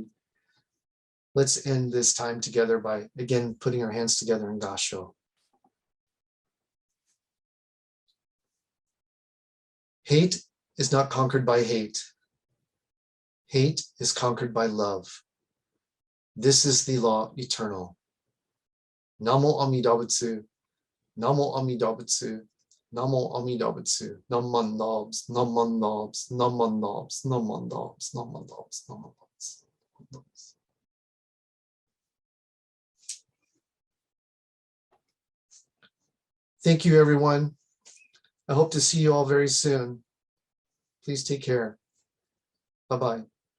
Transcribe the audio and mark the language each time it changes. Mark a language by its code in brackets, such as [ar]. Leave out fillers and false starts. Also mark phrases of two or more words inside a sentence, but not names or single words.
[en] Let's end this time together by, again, putting our hands together in Gasho. Hate is not conquered by hate. Hate is conquered by love. This is the law eternal. [ja] 南無阿弥陀仏、南無阿弥陀仏、南無阿弥陀仏, Naman Nobs, Naman Nobs, Naman Nobs, Naman Nobs, Naman Nobs, Naman Nobs. [en] Thank you, everyone. I hope to see you all very soon. Please take care. Bye-bye.